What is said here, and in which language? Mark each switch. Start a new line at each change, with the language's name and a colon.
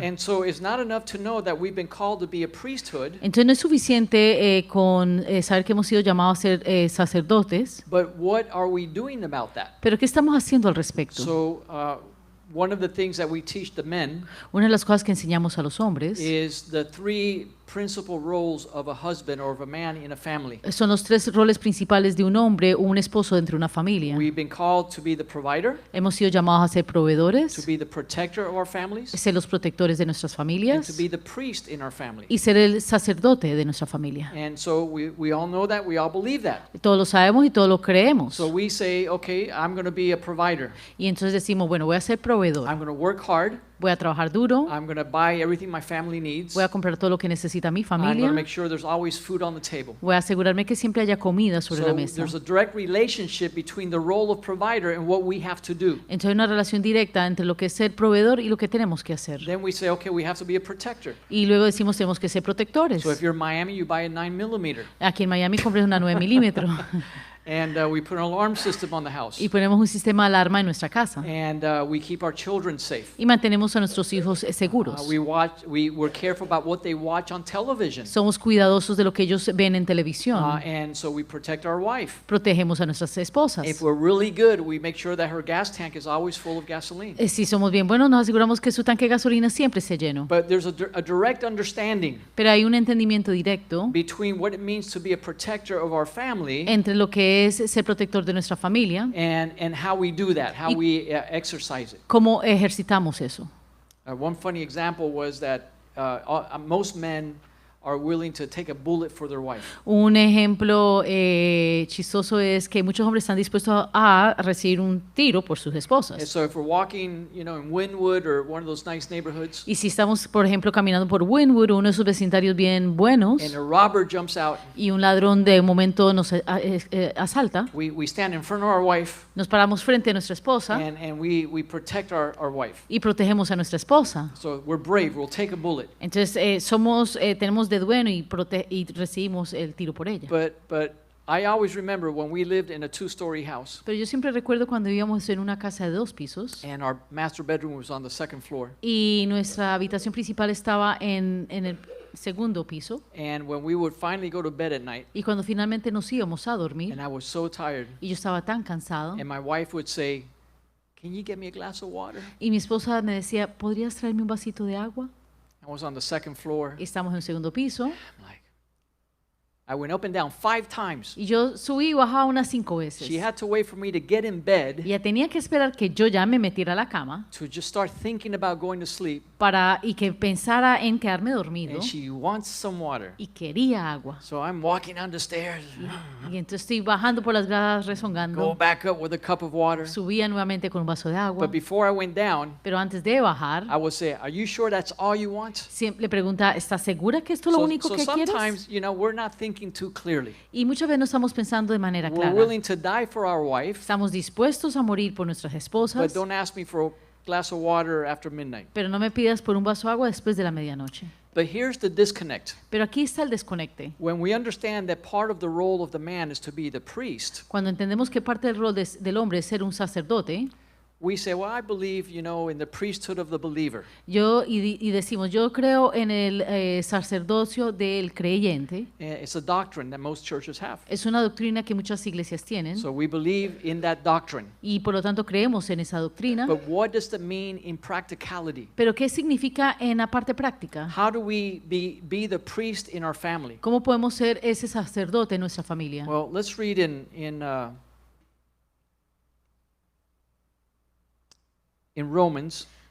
English: And so it's not enough to know that we've been called to be a priesthood,
Spanish: Entonces no es suficiente con saber que hemos sido llamados a ser sacerdotes,
English: but what are we doing about that?
Spanish: pero ¿qué estamos haciendo al respecto?
English: So one of the things that we teach the men
Spanish: Una de las cosas que enseñamos a los hombres
English: is the three principal roles of a husband or of a man in a family.
Spanish: son los tres roles principales de un hombre o un esposo dentro de una familia.
English: We've been called to be the provider,
Spanish: Hemos sido llamados a ser
English: to
Spanish: proveedores,
English: be the protector of our families,
Spanish: ser los protectores de nuestras
English: and to
Spanish: familias
English: be the priest in our family.
Spanish: y ser el sacerdote de nuestra familia.
English: And so we all know that, we all believe that.
Spanish: Todos lo sabemos y todos lo creemos.
English: So we say, okay, I'm going to be a provider.
Spanish: Y entonces decimos, bueno, voy a ser proveedor,
English: I'm going to work hard.
Spanish: voy a trabajar duro,
English: I'm going to buy everything my family needs.
Spanish: voy a comprar todo lo que necesita mi
English: I'm going
Spanish: familia,
English: to make sure there's always food on the table.
Spanish: voy a asegurarme que siempre haya comida sobre
English: So
Spanish: la mesa.
English: there's a direct relationship between the role of provider and what we have to do.
Spanish: Entonces hay una relación directa entre lo que es ser proveedor y lo que tenemos que hacer.
English: Then we say, okay, we have to be a protector.
Spanish: Y luego decimos tenemos que ser protectores.
English: So if you're in Miami, you buy a 9mm.
Spanish: Aquí en Miami compré una 9 milímetros.
English: And we put an alarm system on the house.
Spanish: Y ponemos un sistema de alarma en nuestra casa.
English: And we keep our children safe.
Spanish: Y mantenemos a nuestros hijos seguros.
English: We're careful about what they watch on television.
Spanish: Somos cuidadosos de lo que ellos ven en televisión.
English: And so we protect our wife.
Spanish: Protegemos a nuestras esposas.
English: If we're really good, we make sure that her gas tank is always full of gasoline.
Spanish: Si somos bien buenos, nos aseguramos que su tanque de gasolina siempre esté lleno.
English: But there's a direct understanding
Spanish: Pero hay un entendimiento directo
English: between what it means to be a protector of our family
Spanish: entre lo que es ser protector de nuestra familia
English: and how we do that, how we exercise it.
Spanish: cómo ejercitamos eso.
English: One funny example was that most men are willing to take a bullet for their wife.
Spanish: Un ejemplo chistoso es que muchos hombres están dispuestos a recibir un tiro por sus
English: And
Spanish: esposas.
English: so if we're walking, in Wynwood or one of those nice neighborhoods,
Spanish: Y si estamos, por ejemplo, caminando por Wynwood, uno de esos vecindarios bien buenos,
English: and a robber jumps out,
Spanish: y un ladrón de momento nos asalta,
English: we stand in front of our wife
Spanish: nos paramos frente a nuestra esposa
English: and we protect our wife.
Spanish: y protegemos a nuestra esposa.
English: So we're brave, we'll take a bullet.
Spanish: Entonces, tenemos de bueno y recibimos el tiro por ella.
English: But I always remember when we lived in a 2-story house
Spanish: Pero yo siempre recuerdo cuando vivíamos en una casa de 2 pisos
English: and our master bedroom was on the 2nd floor.
Spanish: y nuestra habitación principal estaba en el segundo piso,
English: And when we would finally go to bed at night,
Spanish: y cuando finalmente nos íbamos a dormir
English: and I was so tired,
Spanish: y yo estaba tan cansado
English: and my wife would say, "Can you get me a glass of water?"
Spanish: y mi esposa me decía, ¿podrías traerme un vasito de agua?
English: I was on the 2nd floor.
Spanish: Y estamos en el segundo piso
English: I'm like, I went up and down 5 times.
Spanish: y yo subí y bajaba unas 5 veces.
English: She had to wait for me to get in bed
Spanish: Y ella tenía que esperar que yo ya me metiera a la cama
English: to just start thinking about going to sleep,
Spanish: y que pensara en quedarme dormido
English: and she wants some water.
Spanish: y quería agua.
English: So I'm walking down the stairs,
Spanish: Y entonces estoy bajando por las gradas
English: go
Spanish: rezongando,
English: back up with a cup of water.
Spanish: subía nuevamente con un vaso de agua,
English: But before I went down,
Spanish: pero antes de bajar,
English: I would say, "Are you sure that's all you want?"
Spanish: siempre le pregunta, ¿estás segura que esto es lo único que quieres?
English: sometimes, we're not thinking too clearly.
Spanish: Y muchas veces no estamos pensando de manera
English: We're
Spanish: clara.
English: willing to die for our wife,
Spanish: Estamos dispuestos a morir por nuestras
English: but
Spanish: esposas,
English: don't ask me for a glass of water after midnight.
Spanish: pero no me pidas por un vaso de agua después de la medianoche.
English: But here's the disconnect.
Spanish: Pero aquí está el desconecte.
English: When we understand that part of the role of the man is to be the priest,
Spanish: Cuando entendemos que parte del rol del hombre es ser un sacerdote,
English: we say, well, I believe, in the priesthood of the believer.
Spanish: y decimos, yo creo en el sacerdocio del creyente.
English: It's a doctrine that most churches have.
Spanish: Es una doctrina que muchas iglesias tienen
English: So we believe in that doctrine.
Spanish: y por lo tanto creemos en esa doctrina.
English: But what does that mean in practicality?
Spanish: Pero ¿qué significa en la parte práctica?
English: How do we be the priest in our family?
Spanish: ¿Cómo podemos ser ese sacerdote en nuestra familia?
English: Well, let's read in Romans